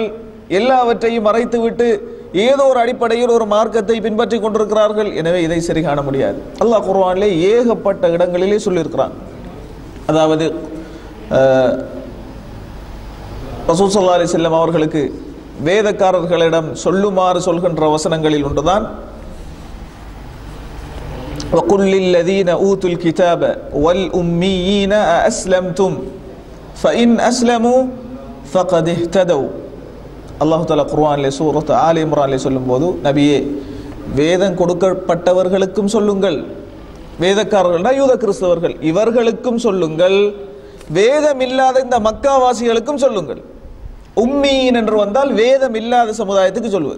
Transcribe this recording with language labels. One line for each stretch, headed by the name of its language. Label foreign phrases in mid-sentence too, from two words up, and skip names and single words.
Tamil: எல்லாவற்றையும் மறைத்துவிட்டு ஏதோ ஒரு அடிப்படையில் ஒரு மார்க்கத்தை பின்பற்றி கொண்டிருக்கிறார்கள். எனவே இதை சரி காண முடியாது. அல்லாஹ் குர்ஆனிலே ஏகப்பட்ட இடங்களிலே சொல்லியிருக்கிறான். அதாவது ரசூல்
Arabic: صلى الله عليه وسلم
Tamil: அவர்களுக்கு வேதக்காரர்களிடம் சொல்லுமாறு சொல்கின்ற வசனங்களில் ஒன்றுதான்
Arabic: وَقُلْ لِلَّذِينَ أُوتُوا الْكِتَابَ وَالْأُمِّيِّينَ أَأَسْلَمْتُمْ فَإِنْ أَسْلَمُوا فَقَدِ اهْتَدَوْا.
Tamil: அல்லாஹ் தஆலா குர்ஆனிலே சூரத் ஆல் இம்ரானிலே சொல்லும்போது, நபியே வேதம் கொடுக்கப்பட்டவர்களுக்கும் சொல்லுங்கள், வேதக்காரர்கள்னா யூத கிறிஸ்தவர்கள், இவர்களுக்கும் சொல்லுங்கள், வேதம் இல்லாத இந்த மக்காவாசிகளுக்கும் சொல்லுங்கள். உம்மீன் என்று வந்தால் வேதம் இல்லாத சமுதாயத்துக்கு சொல்லுவது.